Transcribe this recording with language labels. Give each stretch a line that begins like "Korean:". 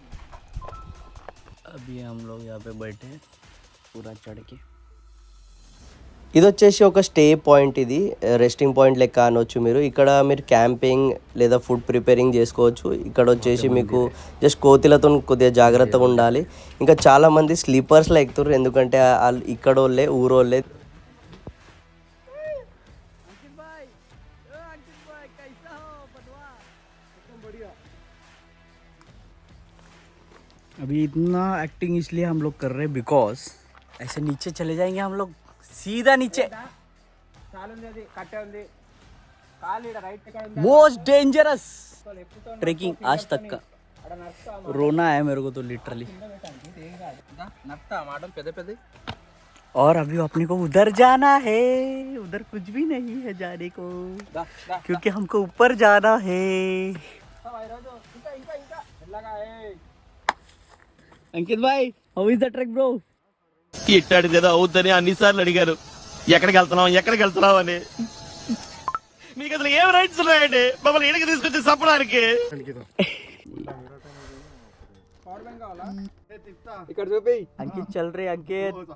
Hindi: अभी हम लोग यहाँ पे बैठे पूरा चढ़ के.
Telugu: ఇది వచ్చేసి ఒక స్టే పాయింట్, ఇది రెస్టింగ్ పాయింట్ లెక్క అనొచ్చు మీరు. ఇక్కడ మీరు క్యాంపింగ్ లేదా ఫుడ్ ప్రిపేరింగ్ చేసుకోవచ్చు. ఇక్కడ వచ్చేసి మీకు జస్ట్ కోతులతో కొద్దిగా జాగ్రత్తగా ఉండాలి. ఇంకా చాలామంది స్లీపర్స్లో ఎక్కుతారు, ఎందుకంటే వాళ్ళు ఇక్కడ వాళ్ళే, ఊరోళ్ళే.
Hindi: अभी इतना एक्टिंग इसलिए हम लोग कर रहे हैं बिकॉज ऐसे नीचे चले जाएंगे हम लोग सीधा नीचे. मोस्ट डेंजरस ट्रेकिंग आज तक का. रोना है मेरे को तो लिटरली. और अभी अपने को उधर जाना है, उधर कुछ भी नहीं है जाने को, क्योंकि हमको ऊपर जाना है.
English: अंकित भाई, how is the trek bro?
Telugu: ఇట్టాడు కదా అవుద్దని అన్నిసార్లు అడిగారు, ఎక్కడికి వెళ్తున్నావు అని. మీకు అసలు ఏం రైట్స్ ఉన్నాయండి మమ్మల్ని ఇక్కడికి తీసుకొచ్చి చంపడానికి? ఇక్కడ చూపి.
Hindi: अंकित चल रहे अंकित.